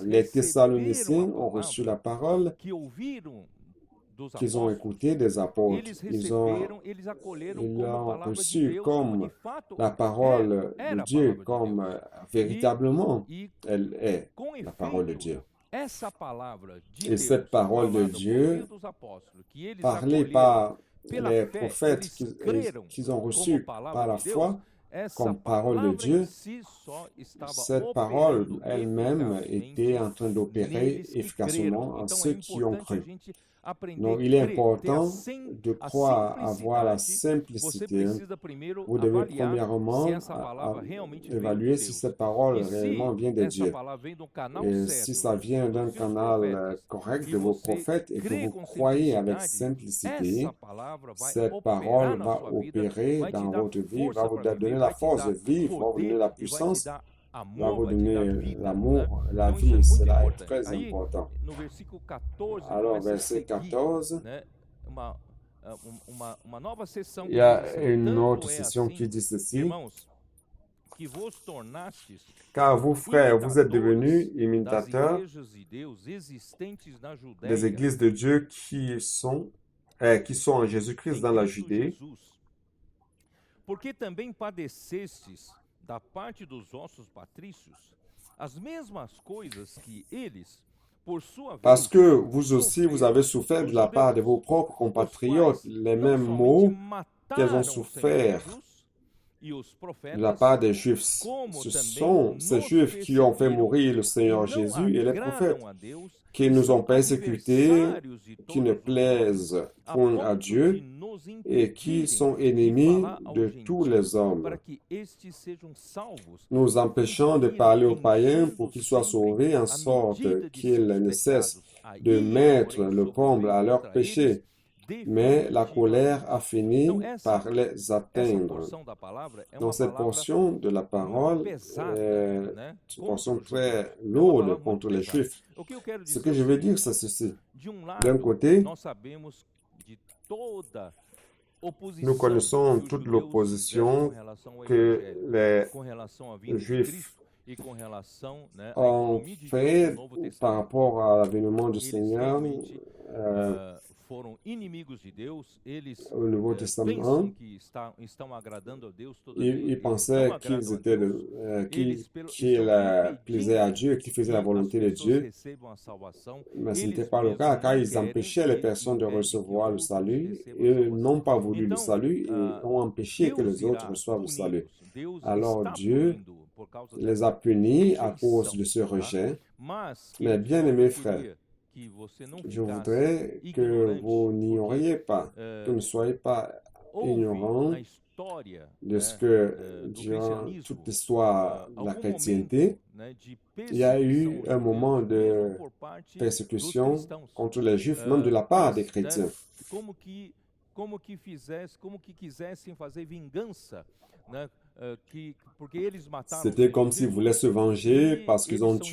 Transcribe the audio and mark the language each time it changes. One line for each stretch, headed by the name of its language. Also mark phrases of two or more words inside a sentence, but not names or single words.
French: Les Thessaloniciens ont reçu la parole qu'ils ont écouté des apôtres. Ils l'ont reçu comme la parole de Dieu, comme véritablement elle est la parole de Dieu.
Portuguese: essa palavra de
French: Et
Portuguese: Deus,
French: cette parole de
Portuguese: falada por meio
French: Dieu,
Portuguese: dos apóstolos, que eles
French: parlée
Portuguese: acolheram
French: par
Portuguese: pela
French: les
Portuguese: fé,
French: prophètes
Portuguese: eles creram
French: qu'ils ont
Portuguese: como
French: reçus
Portuguese: palavra
French: par la
Portuguese: de Deus,
French: foi,
Portuguese: essa
French: comme parole de
Portuguese: palavra em
French: Dieu,
Portuguese: si só estava
French: cette parole
Portuguese: operando
French: elle-même était
Portuguese: eficazmente
French: en train d'opérer
Portuguese: neles que creram.
French: efficacement en
Portuguese: Então é
French: ceux qui ont
Portuguese: importante a
French: cru.
Portuguese: gente aprender
French: Donc,
Portuguese: a
French: il est
Portuguese: crer, ter
French: important de
Portuguese: a
French: croire, avoir la
Portuguese: simplicidade. Você
French: simplicité.
Portuguese: precisa primeiro
French: Vous devez
Portuguese: avaliar se
French: premièrement
Portuguese: essa palavra realmente veio de
French: évaluer si
Portuguese: Deus.
French: cette parole
Portuguese: E
French: réellement
Portuguese: se
French: vient de
Portuguese: essa
French: Dieu.
Portuguese: palavra vem do canal
French: Et si
Portuguese: certo,
French: ça vient d'un
Portuguese: dos seus
French: canal
Portuguese: profetas,
French: correct
Portuguese: e
French: de vos
Portuguese: você
French: prophètes et que
Portuguese: crê
French: vous
Portuguese: com
French: croyez avec
Portuguese: simplicidade,
French: simplicité,
Portuguese: essa palavra vai
French: cette
Portuguese: operar
French: parole
Portuguese: na
French: va
Portuguese: sua vida,
French: opérer
Portuguese: vai te
French: dans
Portuguese: dar
French: votre vie, va
Portuguese: força
French: vous
Portuguese: para viver,
French: donner la
Portuguese: vai te
French: force de
Portuguese: dar
French: vivre, va vous donner
Portuguese: poder
French: la
Portuguese: e vai te
French: puissance,
Portuguese: dar
French: va
Portuguese: amor,
French: vous
Portuguese: vai te dar
French: donner
Portuguese: vida, né?
French: l'amour, la
Portuguese: Então isso é
French: vie.
Portuguese: muito
French: Cela est
Portuguese: importante.
French: très
Portuguese: Aí,
French: important.
Portuguese: no versículo 14,
French: Alors,
Portuguese: começa a
French: verset
Portuguese: seguir,
French: 14,
Portuguese: né, uma nova sessão
French: il
Portuguese: que
French: y
Portuguese: diz
French: a
Portuguese: assim:
French: une autre
Portuguese: tanto é
French: session qui
Portuguese: assim,
French: dit ceci.
Portuguese: irmãos, que vos tornastes
French: Car vous, frères, vous êtes devenus
Portuguese: imitadores das
French: imitateurs
Portuguese: igrejas de Deus existentes na
French: des
Portuguese: Judéia
French: églises de Dieu qui sont en Jésus-Christ
Portuguese: em
French: dans la
Portuguese: Cristo
French: Judée,
Portuguese: Jesus. Porque também padecestes da parte dos vossos patrícios as mesmas coisas que eles, por sua vez,
French: parce que vous aussi, vous avez souffert de la part de vos propres
Portuguese: os
French: compatriotes
Portuguese: quais
French: les
Portuguese: não
French: mêmes
Portuguese: somente
French: maux qu'elles
Portuguese: mataram
French: ont
Portuguese: o Senhor
French: souffert
Portuguese: Jesus e os
French: de la part
Portuguese: profetas,
French: des Juifs.
Portuguese: como
French: Ce
Portuguese: também
French: sont ces
Portuguese: nos
French: Juifs qui ont fait
Portuguese: perseguiram
French: mourir le
Portuguese: e
French: Seigneur
Portuguese: não
French: Jésus et les prophètes,
Portuguese: agradam a Deus,
French: qui
Portuguese: e
French: nous
Portuguese: são
French: ont persécutés,
Portuguese: adversários de
French: qui ne
Portuguese: todos os homens,
French: plaisent
Portuguese: a
French: point à
Portuguese: ponto de
French: Dieu
Portuguese: nos
French: et qui
Portuguese: impedirem
French: sont
Portuguese: de
French: ennemis
Portuguese: falar aos
French: de tous les
Portuguese: gentios
French: hommes,
Portuguese: para que estes sejam salvos,
French: nous
Portuguese: e
French: empêchant de
Portuguese: cumprirem,
French: parler aux païens
Portuguese: enchendo
French: pour qu'ils soient
Portuguese: sempre
French: sauvés, en
Portuguese: a
French: sorte
Portuguese: medida de
French: qu'ils
Portuguese: seus
French: ne cessent
Portuguese: pecados. A
French: de
Portuguese: ira,
French: mettre
Portuguese: porém,
French: le comble à
Portuguese: sobreveio
French: leurs
Portuguese: contra eles
French: péchés. Mais la colère a fini
Portuguese: Então,
French: par les
Portuguese: essa
French: atteindre.
Portuguese: porção da palavra é
French: Donc
Portuguese: uma
French: cette
Portuguese: palavra
French: portion de la
Portuguese: muito
French: parole
Portuguese: pesada,
French: est
Portuguese: né,
French: une
Portuguese: contra
French: portion
Portuguese: os judeus.
French: très
Portuguese: É uma
French: lourde
Portuguese: palavra muito
French: contre les
Portuguese: pesada.
French: Juifs.
Portuguese: O que eu quero
French: Ce
Portuguese: dizer
French: que
Portuguese: é
French: je
Portuguese: o
French: veux
Portuguese: seguinte:
French: dire, c'est ceci.
Portuguese: de um
French: D'un
Portuguese: lado,
French: côté,
Portuguese: nós sabemos de toda
French: nous
Portuguese: oposição
French: connaissons
Portuguese: que os
French: toute
Portuguese: judeus fizeram com
French: l'opposition
Portuguese: relação ao
French: que
Portuguese: Evangelho,
French: les
Portuguese: com relação à vinda de
French: Juifs
Portuguese: Cristo e com relação, né, à
French: ont
Portuguese: economia de Deus
French: fait
Portuguese: no Novo
French: par
Portuguese: Testamento.
French: rapport à l'avènement du
Portuguese: Eles
French: Seigneur
Portuguese: realmente euh, foram inimigos de Deus, eles
French: au Nouveau
Portuguese: pensam
French: Testament.
Portuguese: que estão agradando a Deus,
French: Ils
Portuguese: todavia eles
French: pensaient
Portuguese: não
French: qu'ils
Portuguese: agradam a
French: étaient
Portuguese: Deus. Eles
French: qu'ils plaisaient à Dieu, qu'ils faisaient la
Portuguese: que as
French: volonté de
Portuguese: pessoas
French: Dieu,
Portuguese: recebam a salvação.
French: mais ce n'était
Portuguese: Eles
French: pas le
Portuguese: mesmos
French: cas, car
Portuguese: não
French: ils
Portuguese: querem
French: empêchaient les
Portuguese: e
French: personnes de
Portuguese: impedem que
French: recevoir le
Portuguese: outros
French: salut.
Portuguese: recebam a
French: Eux
Portuguese: salvação.
French: n'ont pas voulu le
Portuguese: Então,
French: salut et ont empêché que
Portuguese: Deus
French: les autres
Portuguese: irá
French: reçoivent le salut.
Portuguese: puni-los. Deus
French: Alors
Portuguese: está
French: Dieu
Portuguese: punindo por causa
French: les a
Portuguese: dessa
French: punis à cause
Portuguese: rejeição,
French: de ce
Portuguese: tá?
French: rejet.
Portuguese: Mas,
French: Mais
Portuguese: queridos
French: bien
Portuguese: irmãos,
French: aimés
Portuguese: eu
French: frères,
Portuguese: queria que você não
French: je
Portuguese: ficasse
French: voudrais que
Portuguese: ignorante,
French: vous
Portuguese: porque
French: n'ignoriez pas, que ne soyez pas
Portuguese: houve
French: ignorants
Portuguese: na história,
French: de ce
Portuguese: né,
French: que
Portuguese: do
French: durant
Portuguese: cristianismo,
French: toute l'histoire de la
Portuguese: algum
French: chrétienté,
Portuguese: momento, né,
French: de il y a eu
Portuguese: perseguição
French: un
Portuguese: aos
French: moment
Portuguese: judeus,
French: de
Portuguese: mesmo por parte dos
French: persécution
Portuguese: cristãos.
French: contre les Juifs, même de la part des
Portuguese: Eles, né,
French: chrétiens.
Portuguese: como que quisessem fazer vingança, né, porque eles mataram o
French: C'était
Portuguese: Senhor
French: comme s'ils
Portuguese: Jesus,
French: voulaient se venger
Portuguese: e
French: parce qu'ils
Portuguese: eles
French: ont
Portuguese: são